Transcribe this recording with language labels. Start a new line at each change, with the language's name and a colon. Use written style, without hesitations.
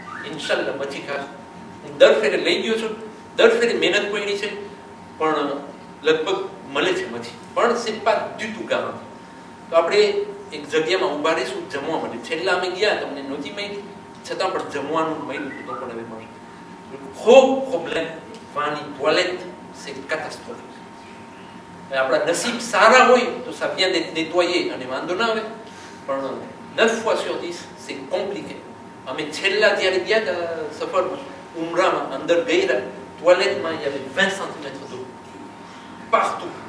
Gujarati: ઇન્શાલ્લાહ મચ્છી ખાશું. હું દર ફેરે લઈ ગયો છું, દર ફેરે મહેનત પડી છે પણ લગભગ મળે છે મચ્છી, પણ
French: c'est pas du tout garanti.
Gujarati: તો આપણે એક જગ્યામાં ઊભા રહીશું જમવા માટે. છેલ્લા અમે ગયા તમને નહોતી મળી, છતાં પણ જમવાનું મળ્યું તો પણ હવે મળશે.
French: gros problème પાણી ટોયલેટ c'est catastrophique.
Gujarati: આપણા નસીબ સારા હોય તો
French: ça vient d'être nettoyé
Gujarati: અને વાંધો ના આવે, પણ
French: 9 fois sur 10 c'est compliqué.
Gujarati: અમે છેલ્લા જ્યારે ગયા હતા સફરમાં ઉમરામાં અંદર ગયેલા ટોયલેટમાં
French: il y avait 20 cm d'eau partout.